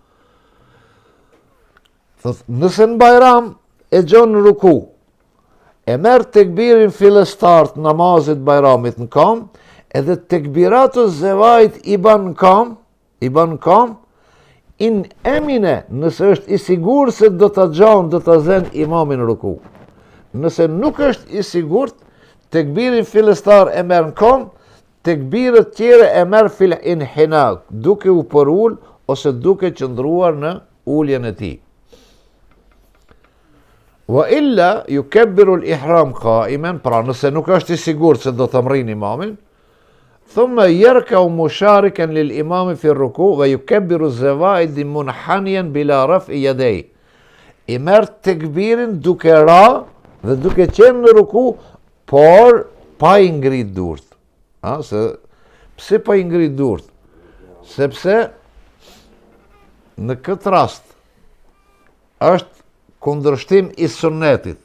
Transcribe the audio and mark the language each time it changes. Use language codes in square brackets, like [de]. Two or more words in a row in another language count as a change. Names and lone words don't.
[sq] Thot, nëse në Bajram e gjon në ruku, e merr tekbirin fillestar të namazit Bajramit në kam, edhe tekbiratu zevajt i ban në kam, [ar] إن أمن, [sq] nëse është i sigur se do të gjon, do të zen imamin në ruku. Nëse nuk është i sigurt, tekbirin fillestar e merr në kam, tekbiret tjere e merr [ar] في الانحناء, [sq] duke u përul ose duke qëndruar në uljen e tij. [ar] وإلا يكبر الإحرام قائما, [sq] pra nëse nuk është i sigurt se do të mrin imamin, [ar] ثم يركع مشاركا للإمام في الركوع ويكبر الزوائد منحنيا بلا رفع يديه. [sq] I merr tekbirin duke ra dhe duke qenë në ruku, por pa i ngrit durt. Pse pa i ngrit durt? Sepse në këtë rast është kundërshtim i sunnetit.